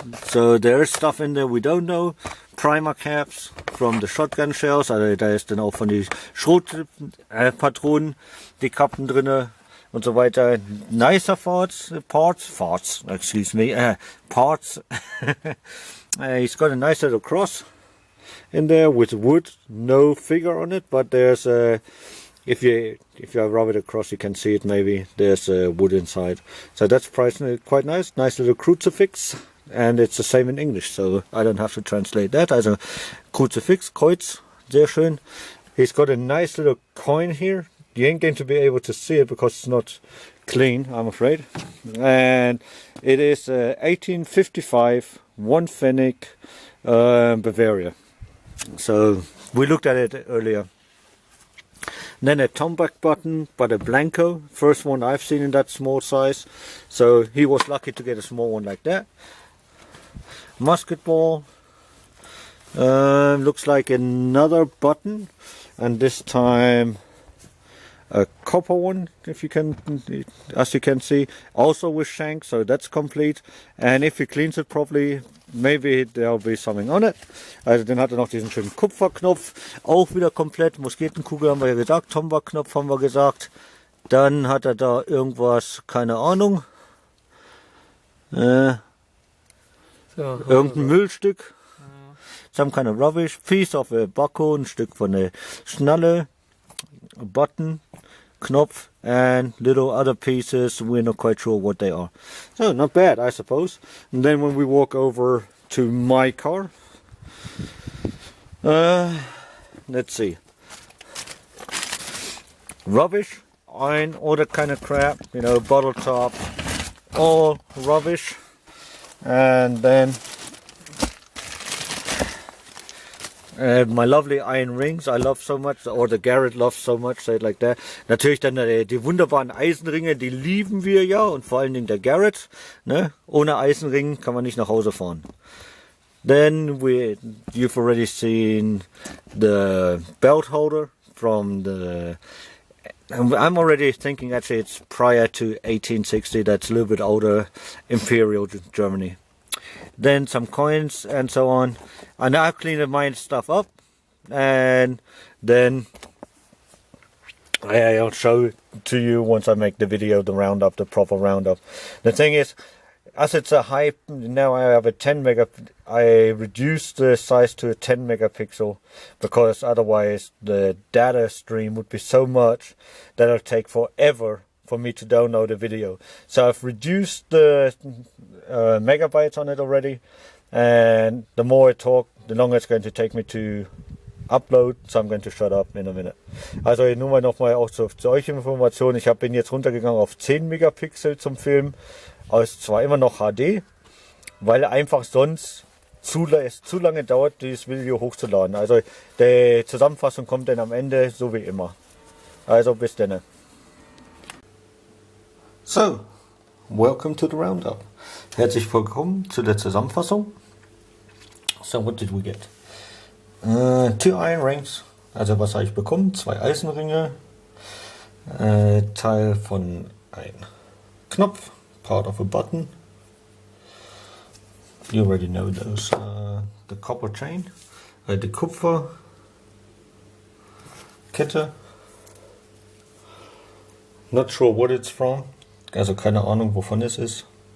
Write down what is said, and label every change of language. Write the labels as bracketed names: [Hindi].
[English] So there is stuff in there we don't know. Primer caps from the shotgun shells. [German] Also da ist dann auch von den Schrotpatronen die Kappen drinne und so weiter. [English] Nicer parts. Excuse me. Parts. He's got a nice little cross in there with wood. No figure on it, but there's a. If you rub it across, you can see it. Maybe there's wood inside, so that's quite nice. Nice little crucifix, and it's the same in English, so I don't have to translate that. [German] Also Kruzifix, Kreuz, sehr schön. [English] He's got a nice little coin here. You ain't going to be able to see it because it's not clean, I'm afraid. And it is 1855, 1 pfennig, Bavaria. So we looked at it earlier. Then a tomback button, but a blanco, first one I've seen in that small size. So he was lucky to get a small one like that. Musket ball, looks like another button, and this time a copper one, if you can, as you can see, also with shank, so that's complete. And if he cleans it properly, maybe there'll be something on it. [German] Also dann hat er noch diesen schönen Kupferknopf, auch wieder komplett. Musketenkugel haben wir ja gesagt, Tomback-Knopf haben wir gesagt. Dann hat er da irgendwas, keine Ahnung. Irgendein Müllstück. [English] Some kind of rubbish. Piece of a buckle, [German] ein Stück von der Schnalle. [English] A button, Knopf, and little other pieces. We're not quite sure what they are. So not bad, I suppose. And then when we walk over to my car, let's see. Rubbish, iron, all that kind of crap. You know, bottle tops, all rubbish. And then my lovely iron rings, I love so much, or the Garrett loves so much, say it like that. [German] Natürlich dann die wunderbaren Eisenringe, die lieben wir ja, und vor allen Dingen der Garrett. Ne? Ohne Eisenring kann man nicht nach Hause fahren. [English] Then you've already seen the belt holder from the. I'm already thinking actually it's prior to 1860. That's a little bit older, Imperial Germany. Then some coins and so on. And I've cleaned my stuff up, and then I'll show it to you once I make the video, the roundup, the proper roundup. The thing is, as it's a high, now I have a 10 megapixel, I reduced the size to a 10 megapixel because otherwise the data stream would be so much that it'll take forever for me to download a video. So I've reduced the megabytes on it already, and the more I talk, the longer it's going to take me to upload, so I'm going to shut up in a minute. [German] Also nur mal nochmal auch zur euch Information, ich bin jetzt runtergegangen auf 10 Megapixel zum Filmen, aber es ist zwar immer noch HD, weil einfach sonst es zu lange dauert, dieses Video hochzuladen. Also die Zusammenfassung kommt dann am Ende, so wie immer. Also bis dann. [English] So, welcome to the roundup. [German] Herzlich willkommen zu der Zusammenfassung. [English] So, what did we get? [German] 2 [English] iron rings, [German] also was habe ich bekommen? 2 Eisenringe, Teil von einem Knopf, [English] part of a button. You already know those. The copper chain, [German] die Kupferkette, [English] not sure what it's from, [German] also keine Ahnung wovon es ist.